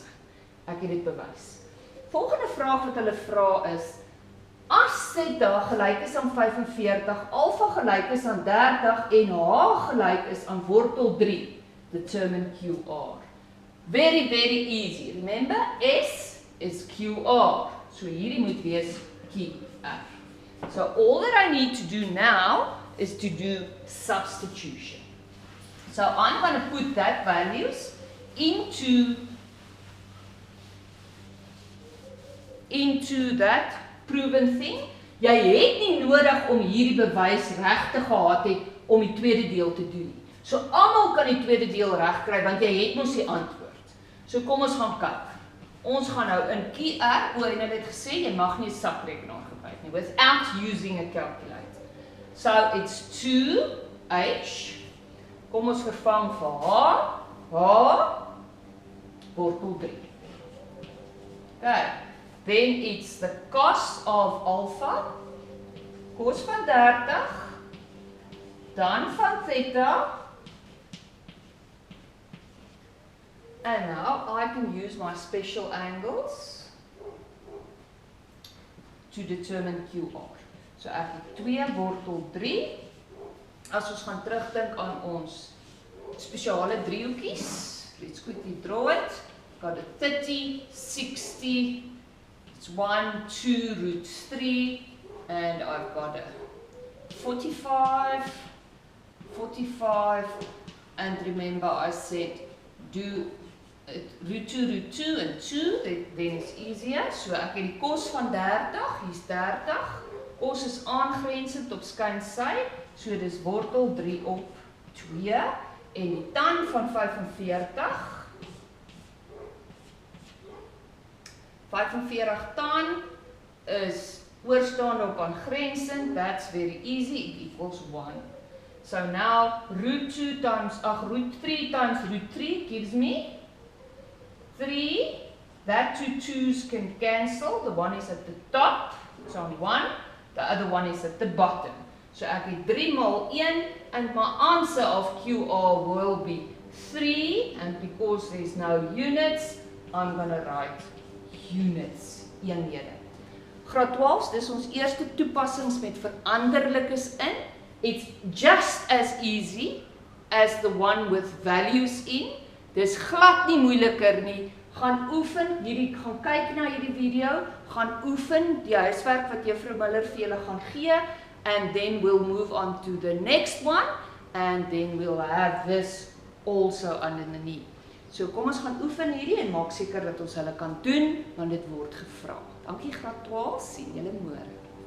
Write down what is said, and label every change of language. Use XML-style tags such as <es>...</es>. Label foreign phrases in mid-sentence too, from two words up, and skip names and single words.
<af>Ek het dit bewys. Volgende vraag wat hulle vra is, as theta gelyk is aan 45, alpha gelyk is aan 30 en h gelyk is aan wortel 3,</af> <en>determine QR. Very, very easy. Remember, S is QR.</en> <af>So hierdie moet wees QR.</af> <en>So all that I need to do now is to do substitution. So I'm going to put that values into that proven thing.</en> <af>Jy het nie nodig om hierdie bewys reg te gehad het om die tweede deel te doen. So almal kan die tweede deel reg kry want jy het mos die antwoord. So kom ons gaan kyk. Ons gaan nou in QR, en hulle het gesê jy mag nie 'n sakrekenaar gebruik nie</af> <en>without using a calculator. So it's 2h.</en> <af>Kom ons vervang vir h wortel 3. Okay.</af> <en>Then it's the cos of alpha,</en> <af>cos van 30, dan van theta,</af> <en>and now I can use my special angles to determine QR.</en> <af>So ek het 2 wortel 3, as ons gaan terugdink aan ons spesiale driehoekies,</af> <en>let's quickly draw it, got a 30, 60, it's 1, 2, root 3, and I've got a 45, 45, and remember I said do root 2 and 2, then it's easier.</en> <af>So ek het die kos van 30, hier's 30, kos is aangrensend op skynsy, so dis wortel 3 op 2, en die tan van 45, 45 tan is oorstaande op aangrensend,</af> <en>that's very easy, it equals 1. So now root 3 times root 3 gives me 3, that 2 2's can cancel, the one is at the top, it's on 1, the other one is at the bottom.</en> <af>So ek het 3 maal 1,</af> <en>and my answer of QR will be 3, and because there's no units, I'm going to write units,</en> <af>eenhede. Graad 12, dis ons eerste toepassings met veranderlikes in.</af> <en>It's just as easy as the one with values in.</en> <af>Dis glad nie moeiliker nie. Gaan oefen, gaan kyk na hierdie video, gaan oefen die huiswerk wat Juffrou Miller vir julle gaan gee,</af> <en>and then we'll move on to the next one, and then we'll have this also underneath.</en> <af>So kom ons gaan oefen hierdie en maak seker dat ons hulle kan doen, want dit word gevra. Dankie graad 12, sien julle môre.</af>